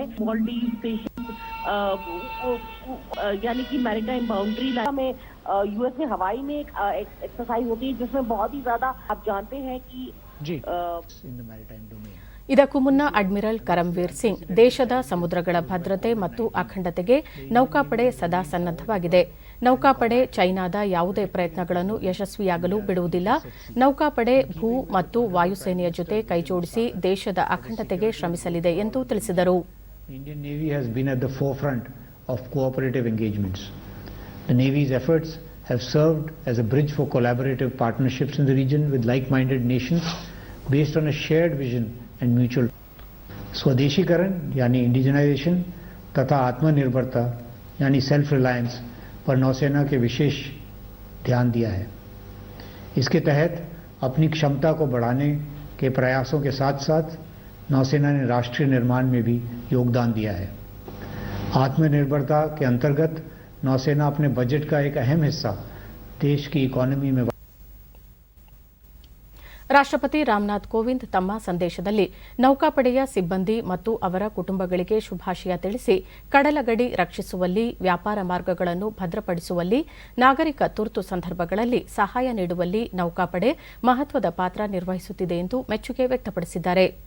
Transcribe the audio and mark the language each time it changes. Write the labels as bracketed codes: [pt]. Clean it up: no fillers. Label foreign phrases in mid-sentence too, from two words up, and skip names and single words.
[hi] मॉलडीव स्टेशन यानी कि [en] maritime boundary line [hi] में यूएस में हवाई में एक एक्सरसाइज होती है जिसमें बहुत ही ज्यादा आप जानते हैं कि [en] in the maritime domain. [kn] ಇದಕ್ಕೂ ಮುನ್ನ ಅಡ್ಮಿರಲ್ ಕರಮ್ವೀರ್ ಸಿಂಗ್ ದೇಶದ ಸಮುದ್ರಗಳ ಭದ್ರತೆ ಮತ್ತು ಅಖಂಡತೆಗೆ ನೌಕಾಪಡೆ ಸದಾ ಸನ್ನದ್ದವಾಗಿದೆ. ನೌಕಾಪಡೆ ಚೈನಾದ ಯಾವುದೇ ಪ್ರಯತ್ನಗಳನ್ನು ಯಶಸ್ವಿಯಾಗಲು ಬಿಡುವುದಿಲ್ಲ. ನೌಕಾಪಡೆ ಭೂ ಮತ್ತು ವಾಯುಸೇನೆಯ ಜೊತೆ ಕೈಜೋಡಿಸಿ ದೇಶದ ಅಖಂಡತೆಗೆ ಶ್ರಮಿಸಲಿದೆ ಎಂದು ತಿಳಿಸಿದರು. [en] Indian Navy has been at the forefront of cooperative engagements. The Navy's efforts have served as a bridge for collaborative partnerships in the region with like-minded nations based on a shared vision and mutual. [hi] स्वदेशीकरण यानी इंडिजनाइजेशन तथा आत्मनिर्भरता यानी [en] self reliance [hi] पर नौसेना के विशेष ध्यान दिया है. इसके तहत अपनी क्षमता को बढ़ाने के प्रयासों के साथ साथ नौसेना ने राष्ट्रीय निर्माण में भी योगदान दिया है. आत्मनिर्भरता के अंतर्गत नौसेना अपने बजट का एक अहम हिस्सा देश की इकोनॉमी में. [kn] ರಾಷ್ಟ್ರಪತಿ ರಾಮನಾಥ್ ಕೋವಿಂದ್ ತಮ್ಮ ಸಂದೇಶದಲ್ಲಿ ನೌಕಾಪಡೆಯ ಸಿಬ್ಬಂದಿ ಮತ್ತು ಅವರ ಕುಟುಂಬಗಳಿಗೆ ಶುಭಾಶಯ ತಿಳಿಸಿ ಕಡಲಗಡಿ ರಕ್ಷಿಸುವಲ್ಲಿ, ವ್ಯಾಪಾರ ಮಾರ್ಗಗಳನ್ನು ಭದ್ರಪಡಿಸುವಲ್ಲಿ, ನಾಗರಿಕ ತುರ್ತು ಸಂದರ್ಭಗಳಲ್ಲಿ ಸಹಾಯ ನೀಡುವಲ್ಲಿ ನೌಕಾಪಡೆ ಮಹತ್ವದ ಪಾತ್ರ ನಿರ್ವಹಿಸುತ್ತಿದೆ ಎಂದು ಮೆಚ್ಚುಗೆ ವ್ಯಕ್ತಪಡಿಸಿದ್ದಾರೆ.